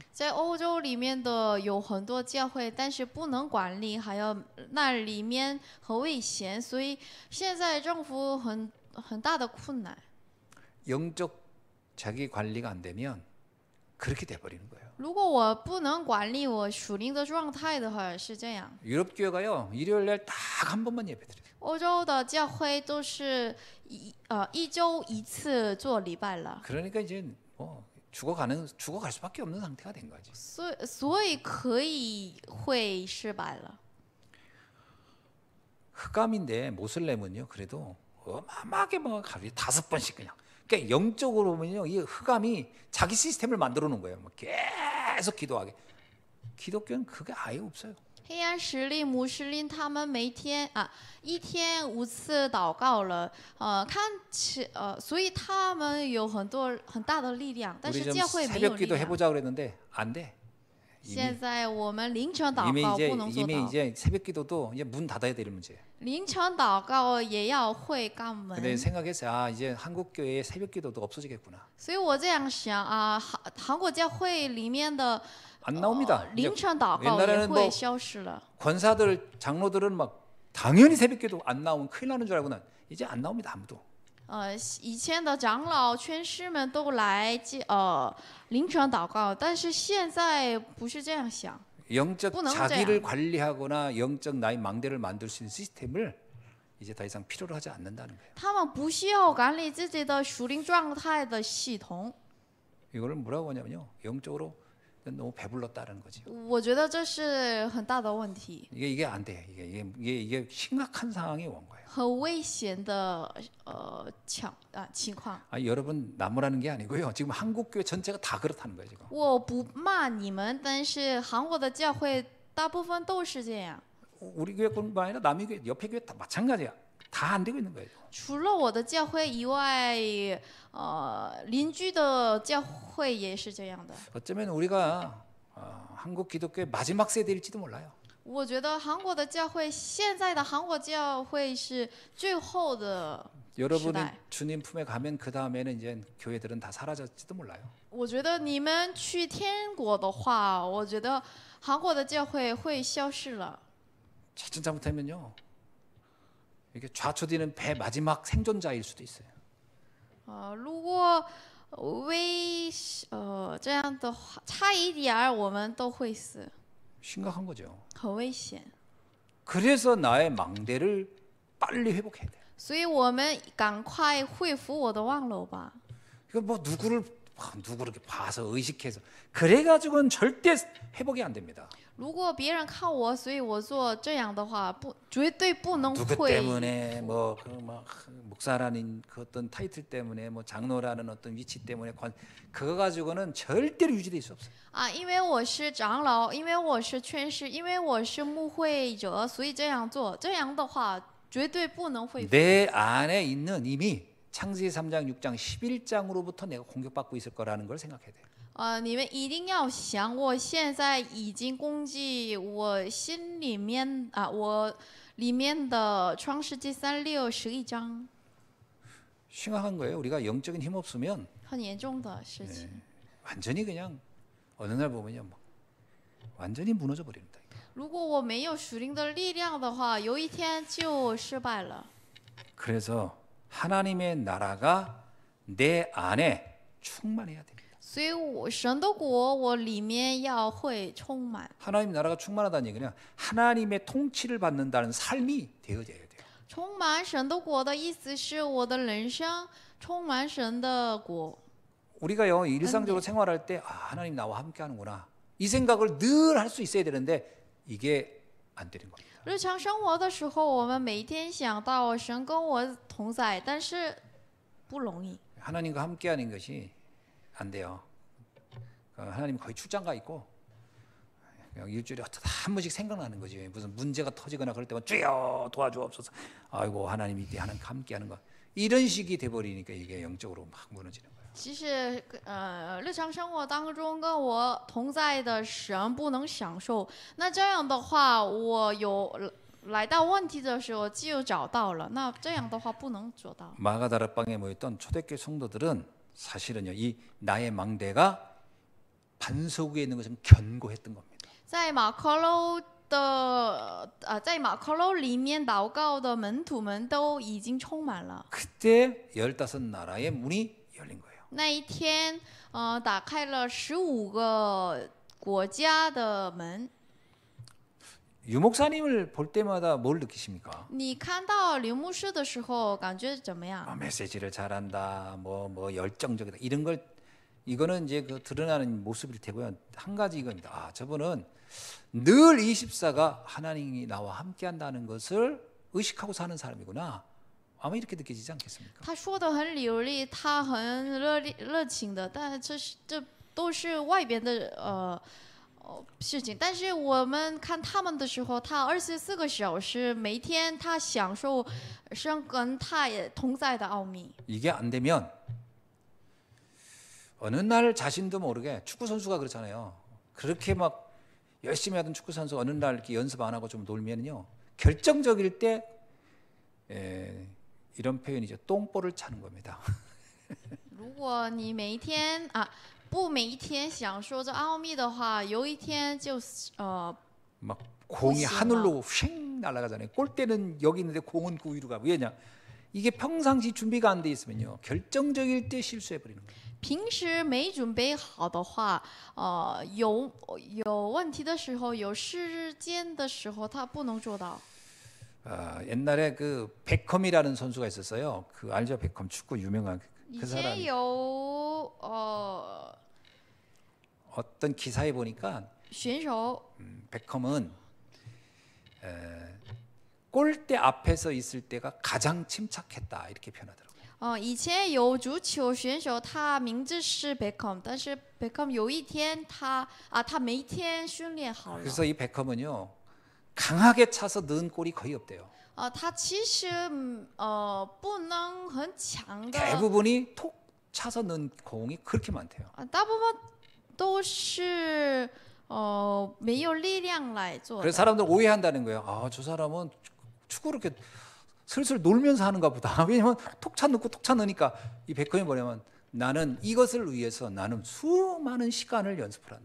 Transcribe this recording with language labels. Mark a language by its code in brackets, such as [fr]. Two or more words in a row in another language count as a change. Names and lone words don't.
[zh] 在欧洲里面的有很多教会，但是不能管理，还有那里面很危险，所以现在政府很大的困难。 [ko] 영적 자기 관리가 안 되면 그렇게 돼 버리는 거예요. [zh] 如果我不能管理我属灵的状态的话，是这样。 [ko] 유럽 교회가요. 일요일 날 딱 한 번만 예배드려요. [zh] 欧洲的教会都是一周一次做礼拜了， [ko] 그러니까 이제 뭐 죽어갈 수밖에 없는 상태가 된 거지. [zh] 所以可以会失败了。 [ko] 흑암인데 모슬렘은요. 그래도 어마어마하게 뭐 하루에 5번씩 그냥. 그러니까 영적으로 보면요. 이 흑암이 자기 시스템을 만들어 놓은 거예요. 뭐 계속 기도하게. 기독교는 그게 아예 없어요. [zh] 黑暗势力、穆斯林他们一天5次祷告了，所以他们有很大的力量，但 [ko] 우리 [zh] 是 [ko] 좀 [zh] 教会没有力 [ko] 새벽기도 [zh] 量。 [ko] 해보자 그랬는데 안 돼. [zh] 现在我们凌晨祷 [ko] 이미 [zh] 告不能做 [ko] 이미 [zh] 到， [ko] 이제 새벽기도도 이제 문 닫아야 될 문제예요. [zh] 凌晨祷告也要会关门。 [ko] 근데 생각했어요. 아 이제 한국 교회의 새벽기도도 없어지겠구나. [zh] 所以我这样想韩国教会里面的 [ko] 안 나옵니다. [zh] 凌晨祷告也 [ko] 옛날에는 [zh] 会 [ko] 뭐 [zh] 消失了。 [ko] 권사들 장로들은 막 당연히 새벽기도 안 나오면 큰일 나는 줄 알고는 이제 안 나옵니다 아무도. [zh] 以前的长老、劝师们都来凌晨祷告，但是现在不是这样想。 [ko] 영적 [zh] 不能 [ko] 자기를 관리하거나 영적 나의 망대를 만들 수 있는 시스템을 이제 더 이상 필요로 하지 않는다는 거예요. [zh] 他们不需要管理自己的属灵状态的系统。 [ko] 이거를 뭐라고 하냐면요. 영적으로 너무 배불렀다는 거죠. [zh] 我觉得这是很大的问题， [ko] 이게 안 돼. 이게 심각한 상황이 온 거예요. [zh] 很危险的情况。 [ko] 여러분 나무라는 게 아니고요. 지금 한국 교회 전체가 다 그렇다는 거예요, 지금. [zh] 我不骂你们，但是韩国的教会大部分都是这样。 [ko] 우리 교회뿐만 아니라 남의 교회, 옆에 교회 다 마찬가지야. 다 안 되고 있는 거예요. [zh] 除了我的教会以外，邻居的教会也是这样的。 [ko] 어쩌면 우리가 한국 기독교의 마지막 세대일지도 몰라요. [zh] 我觉得韩国的教会，现在的韩国教会是最后的时 [ko] 여러분이 [zh] 代。 [ko] 주님 품에 가면 그 다음에는 이제 교회들은 다 사라졌지도 몰라요. [zh] 我觉得你们去天国的话，我觉得韩国的教会会消失了。 [ko] 자칫 잘못하면요. 이게 좌초되는 배 마지막 생존자일 수도 있어요. [zh] 如果这样的话，差一点儿我们都会死， [ko] 심각한 거죠. [zh] 很危险。 [ko] 그래서 나의 망대를 빨리 회복해야 돼요. [zh] 所以我们赶快恢复我的望楼吧。 [ko] 이거 뭐 누구를 이렇게 봐서 의식해서 그래가지고는 절대 회복이 안 됩니다. [zh] 如果别人看我，所以我做这样的话，绝对不能 [ko] 누구 [zh] 会。 [ko] 때문에 뭐 목사라는 그 어떤 타이틀 때문에 뭐 장로라는 어떤 위치 때문에 그거 가지고는 절대로 유지될 수 없어요. [zh] 因为我是长老，因为我是劝士，因为我是牧会者，所以这样做。这样的话，绝对不能恢复。 [ko] 내 안에 있는 이미 창세기 3장, 6장, 11장으로부터 내가 공격받고 있을 거라는 걸 생각해야 돼요. [zh] 你们一定要想，我现在已经攻击我心里面我里面的创世纪3、6、11章， [ko] 심각한 거예요. 우리가 영적인 힘 없으면 [zh] 很严重的事情。 [ko] 완전히 그냥 어느 날 보면요, 뭐 완전히 무너져 버립니다. [zh] 如果我没有属灵的力量的话，有一天就失败了。 [ko] 그래서 하나님의 나라가 내 안에 충만해야 됩니다. [zh] 所以神的国我里面要会充满。 [ko] 하나님 나라가 충만하다는 얘기는 하나님의 통치를 받는다는 삶이 되어져야 돼요. [zh] 充满神的国的意思是我的人生充满神的国。 [ko] 우리가요 일상적으로 생활할 때 하나님 나와 함께하는구나 이 생각을 늘 할 수 있어야 되는데 이게 안 되는 겁니다. [zh] 日常生活的时候，我们每天想到神跟我同在，但是不容易。 [ko] 하나님과 함께하는 것이 안 돼요. 하나님 거의 출장 가 있고 그냥 일주일에 한 번씩 생각나는 거지. 무슨 문제가 터지거나 그럴 때만 주여 도와주옵소서. 아이고 하나님이 이때 함께하는 거 이런 식이 돼버리니까 이게 영적으로 막 무너지는 거예요. [zh] 其实日常生活当中跟我同在的神不能享受，那这样的话，我有来到问题的时候就找到了，那这样的话不能做到。 [ko] 마가다락방에 모였던 초대교회 성도들은 사실은요 이 나의 망대가 반석 위에 있는 것은 견고했던 겁니다. [zh] 在马可楼里面祷告的门徒们都已经充满了。 [ko] 그때 15나라의 문이 열린 거예요. [zh] 那一天，打开了15个国家的门。 [ko] 유목사님을 볼 때마다 뭘 느끼십니까? [zh] 你看到刘牧师的时候，感觉怎么样？ [ko] 메시지를 잘한다, 뭐 열정적이다 이런 걸 이거는 이제 그 드러나는 모습일 테고요. 한 가지 이겁니다. 저분은 늘 24가 하나님이 나와 함께한다는 것을 의식하고 사는 사람이구나. 아마 이렇게 느껴지지 않겠습니까? [zh] 他说的很流利，他很热情的，但这都是外边的事情。但是我们看他们的时候，他24个小时，每天他享受神跟他也同在的奥秘。 [ko] 이게 안 되면 어느 날 자신도 모르게 축구 선수가 그렇잖아요. 그렇게 막 열심히 하던 축구 선수 어느 날 이렇게 연습 안 하고 좀 놀면요 결정적일 때 이런 표현이죠. 똥볼을 차는 겁니다. [zh] 如果你每一天每一天享受这奥秘的话，有一天就 [ko] 막 공이 하늘로 휙 날아가잖아요. 골대는 여기 있는데 공은 그 위로 가고 왜냐? 이게 평상시 준비가 안 돼 있으면요 결정적일 때 실수해 버리는 거예요. [zh] 平时没准备好的话，有问题的时候，有事件的时候，他不能做到。 [ko] 옛날에 그 베컴이라는 선수가 있었어요. 그 알죠? 베컴 축구 유명한 그 사람. [zh] 以前有 [ko] 어떤 기사에 보니까 [zh] 选手 [ko] 베컴은 골대 앞에서 있을 때가 가장 침착했다 이렇게 표현하더라고요. [zh] 以前有足球选手，他名字是 Beckham， 但是 Beckham 有一天他每天训练好了。 [ko] 그래서 이 베컴은요 강하게 차서 넣은 골이 거의 없대요. [zh] 他其实不能很强的， [ko] 대부분이 톡 차서 넣은 공이 그렇게 많대요. [zh] 大部分都是没有力量来做 [ko] 그래서 [zh] 的。 [ko] 사람들 오해한다는 거예요. 아, 저 사람은 축구를 이렇게 슬슬 놀면서 하는가 보다. 왜냐면 톡차 넣고 톡차 넣으니까 이 베컴이 뭐냐면 나는 이것을 위해서 나는 수많은 시간을 연습을 한다.